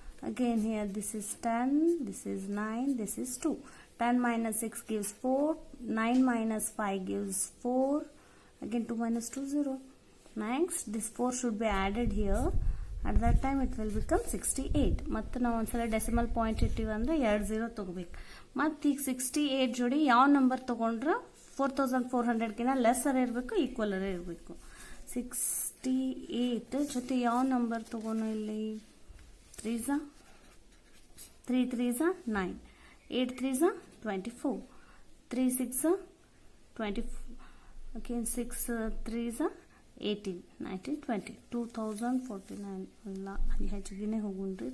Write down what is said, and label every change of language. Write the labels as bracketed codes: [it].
[en] Again here this is 10, this is 9, this is 2. 10 minus 6 gives 4, 9 minus 5 gives 4. Again 2 minus 2 0. Next this 4 should be added here. At that time it will become 68. [kn] ಮತ್ತೆ ನಾವು ಒಂದ್ಸಲ decimal point ಇಟ್ಟಿವಿ ಅಂದ್ರೆ 2 0 ತಗೋಬೇಕು. ಮತ್ತೆ ಈಗ 68 ಜೋಡಿ ಯಾವ ನಂಬರ್ ತಗೊಂಡ್ರೆ 4400ಗಿನ ಲೆಸ್ಸರ್ ಇರಬೇಕು, ಈಕ್ವಲರ್ ಇರಬೇಕು. 68 ಜೊತೆ ಯಾವ ನಂಬರ್ ತಗೋಣ ಇಲ್ಲಿ? [en] 3s 3 3s 9, 8 3s 24, 3 6 24, again 6 3s 18, 19 20, 2049 ಅಲ್ಲ ಹೆಚ್ಚಿಗೆನೇ ಹೋಗುಣ್ರಿ.